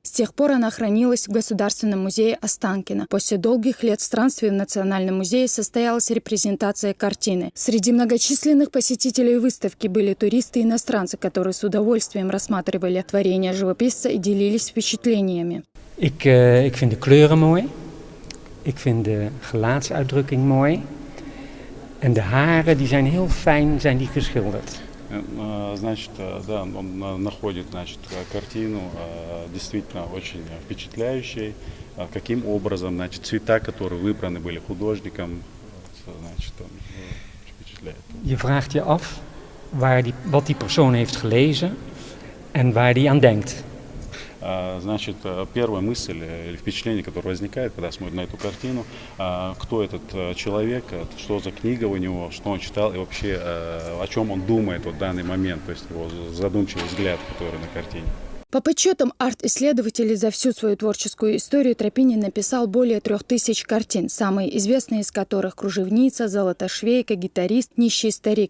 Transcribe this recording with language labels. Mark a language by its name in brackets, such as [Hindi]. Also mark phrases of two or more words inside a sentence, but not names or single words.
[Russian] С тех пор она хранилась в Государственном музее Останкино. После долгих лет странствий в Национальном музее состоялась репрезентация картины. Среди многочисленных посетителей выставки были туристы и иностранцы, которые с удовольствием рассматривали творение живописца и делились впечатлениями. [Dutch] Ik vind de kleuren mooi. Ik vind de gelaatsuitdrukking mooi. En de haren, die zijn heel fijn, zijn die geschilderd. [Russian] Значит, да, он находит, значит, картину действительно очень впечатляющей. Каким образом, значит, цвета, которые выбраны были художником, значит, он впечатляет. [Dutch] Je vraagt je af wat die persoon heeft gelezen en waar die aan denkt. [Russian] Значит, первая мысль или впечатление, которое возникает, когда смотрит на эту картину, кто этот человек, что за книга у него, что он читал и вообще о чем он думает в данный момент, то есть его задумчивый взгляд, который на картине. По подсчетам арт-исследователей, за всю свою творческую историю Тропинин написал более 3000 картин, самые известные из которых «Кружевница», «Золотошвейка», «Гитарист», «Нищий старик».